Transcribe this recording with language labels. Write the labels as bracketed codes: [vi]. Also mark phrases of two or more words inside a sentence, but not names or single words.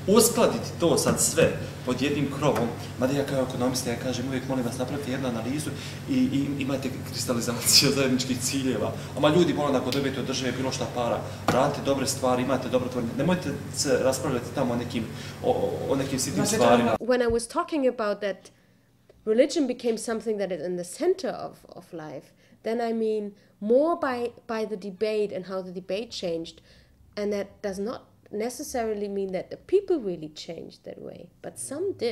[bs] uskladiti to sad sve pod jednim krovom, mada ja kao ekonomista, ja kažem uvijek molim vas napravite jednu analizu i imajte kristalizaciju zajedničkih ciljeva. Ama ljudi molim ako dobijete od države bilo šta para, radite dobre stvari, imate dobro tvornje, nemojte se raspravljati tamo o nekim sitnim stvarima. [en] When I was talking about that religion became something that is in the center of life, then I mean more by the debate and how the debate changed, and that does not necessarily mean that the people really changed that way, but some did.